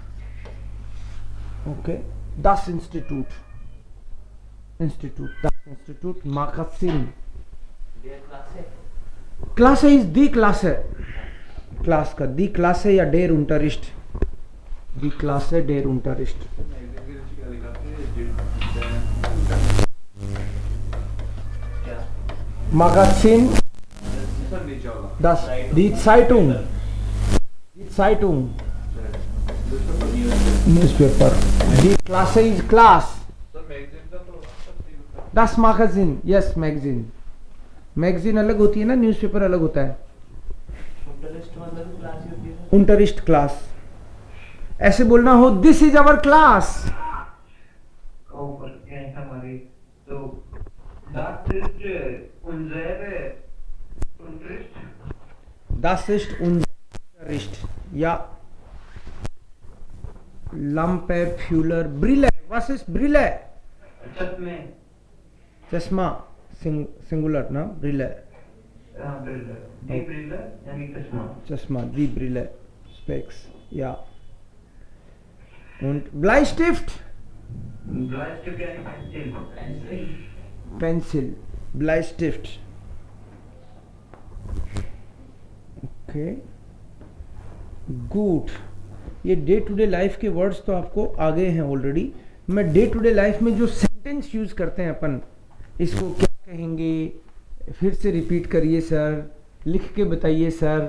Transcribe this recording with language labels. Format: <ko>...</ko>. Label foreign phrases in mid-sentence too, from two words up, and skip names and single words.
<hi>ओके,</hi> <de>das Institut, इंस्टीट्यूट, das Institut, Magazin।</de> <en>class is the class</en> <hi>है, क्लास का</hi> <en>the class</en> <hi>है या</hi> <de>der Unterricht,</de> <en>the class</en> <hi>है</hi> <de>der Unterricht. Magazin, das die Zeitung, die Zeitung, newspaper, die Klasse</de> <en>is class,</en> <de>das Magazin,</de> <en>yes magazine,</en> <hi>मैगजीन अलग होती है ना, न्यूज़पेपर अलग होता है। unterricht क्लास, ऐसे बोलना हो</hi> <en>this is our class.</en> <hi>हमारी तो</hi> <de>das ist unsere Unterricht। Das ist Unterricht या Lampe, Fuller, Brille, was ist Brille?</de> <hi>चश्मे। चश्मा, सिंगुलर ना,</hi> <de>Brille। Brille. Die Brille</de> <hi>यानी चश्मा. चश्मा,</hi> <de>die Brille, Specs, ja. Und Bleistift?</de> <hi>Bleistift यानी पेंसिल. पेंसिल, Bleistift. ओके, गुड. ये</hi> <en>day to day life</en> <hi>के वर्ड्स तो आपको आ गए हैं ऑलरेडी. मैं</hi> <en>day to day life</en> <hi>में जो सेंटेंस यूज करते हैं अपन, इसको क्या कहेंगे, फिर से रिपीट करिए सर, लिख के बताइए सर.</hi>